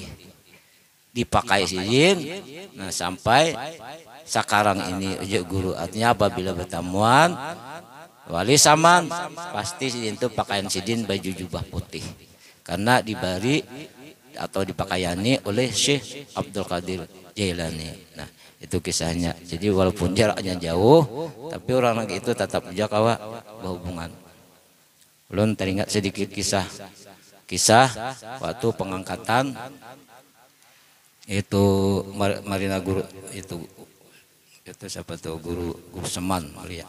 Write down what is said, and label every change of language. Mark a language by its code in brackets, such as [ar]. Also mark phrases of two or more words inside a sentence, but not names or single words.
[bjn] Dipakai sidin. Nah, sampai sekarang ini ujung guru artinya apabila bertemuan Wali Saman pasti sidin itu pakaian sidin baju jubah putih. [id] Karena diberi atau dipakaiani oleh Syekh Abdul Qadir Jailani. Nah, itu kisahnya. Jadi walaupun jaraknya jauh, tapi orang lagi itu tetap jaga berhubungan. Belum teringat sedikit kisah waktu pengangkatan itu Marina Guru itu siapa tuh Guru Seman Mulia.